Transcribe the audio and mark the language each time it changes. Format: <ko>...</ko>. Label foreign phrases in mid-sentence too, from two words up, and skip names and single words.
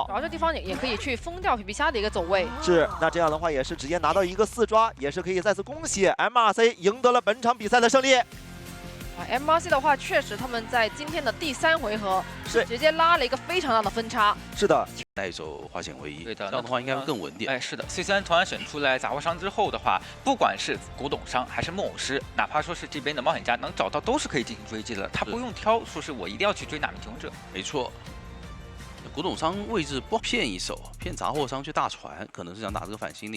<zh>然後這地方也可以去封掉皮皮蝦的一個走位。是，那這樣的話也是直接拿到一個4抓，也是可以再次恭喜 MRC 贏得了本場比賽的勝利。 MRC 的話，確實他們在今天的第3回合是直接拉了一個非常大的分差。是的，帶走化險為夷，對的，這樣的話應該會更穩定。哎，是的 ，C3 突然選出來雜貨商之後的話，不管是古董商還是木偶師，哪怕說是這邊的冒險家能找到，都是可以進行追擊的。他不用挑，說是我一定要去追哪名求生者。沒錯，古董商位置不騙一手，騙雜貨商去大船，可能是想打這個反心理。</zh>